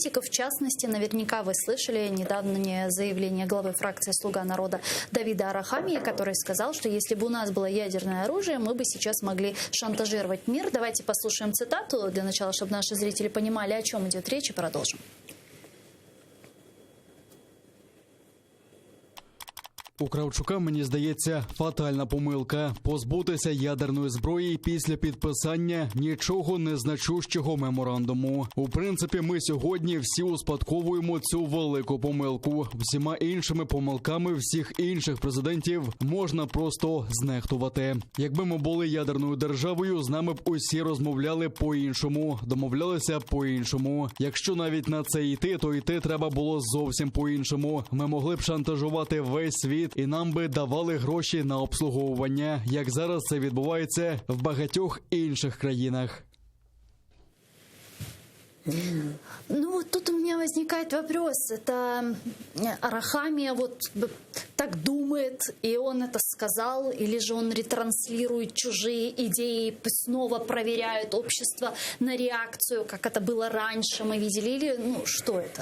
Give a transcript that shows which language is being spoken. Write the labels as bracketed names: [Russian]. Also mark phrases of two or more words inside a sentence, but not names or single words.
[Russian] В частности, наверняка вы слышали недавнее заявление главы фракции «Слуга народа» Давида Арахамии, который сказал, что если бы у нас было ядерное оружие, мы бы сейчас могли шантажировать мир. Давайте послушаем цитату для начала, чтобы наши зрители понимали, о чем идет речь, и продолжим. [Ukrainian] У Кравчука, мені здається, фатальна помилка – позбутися ядерної зброї після підписання нічого не значущого меморандуму. У принципі, ми сьогодні всі успадковуємо цю велику помилку. Всіма іншими помилками всіх інших президентів можна просто знехтувати. Якби ми були ядерною державою, з нами б усі розмовляли по-іншому, домовлялися по-іншому. Якщо навіть на це йти, то йти треба було зовсім по-іншому. Ми могли б шантажувати весь світ, і нам би давали гроші на обслуговування, як зараз це відбувається в багатьох інших країнах. [Russian] Ну вот тут у меня возникает вопрос. Это Арахамия вот так думает, и он это сказал, или же он ретранслирует чужие идеи, снова проверяет общество на реакцию, как это было раньше, мы видели, или что это?